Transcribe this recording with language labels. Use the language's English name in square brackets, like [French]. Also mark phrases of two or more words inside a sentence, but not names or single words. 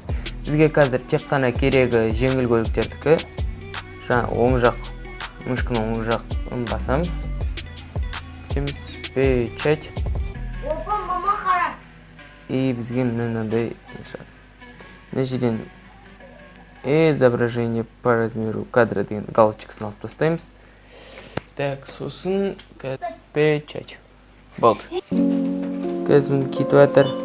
[Kazakh] Бізге қазір тек қана керегі жеңіл көліктердікі. Жаңа оң жақ, мышканың оң жағын басамыз. Печать. И бізге мынандай мына жерден [Russian] изображение по размеру кадра [Kazakh] деген галочкасын алып тастаймыз. Так, сосын печать. Болды. Қазір кетіп жатыр.